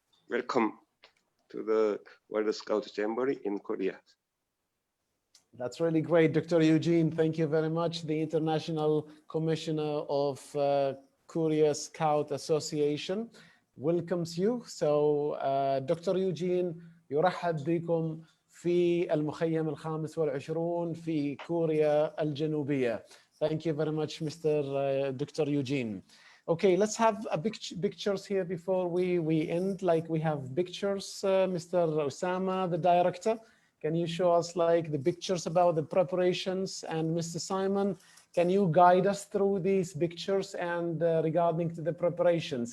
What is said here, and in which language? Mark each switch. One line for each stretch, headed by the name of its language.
English: Welcome to the World Scout Jamboree in Korea. That's really great, Dr. Eugene. Thank you very much. The International Commissioner of Korea Scout Association welcomes you. So Dr.
Arabic: Eugene يرحب بكم في المخيم الخامس والعشرون في كوريا الجنوبية.
English: Thank you very much, Mr. Dr. Eugene. Okay, let's have a pictures here before we end. Like we have pictures, Mr. Ousama, the director. Can you show us like the pictures about the preparations? And Mr. Simon, can you guide us through these pictures and regarding to the preparations?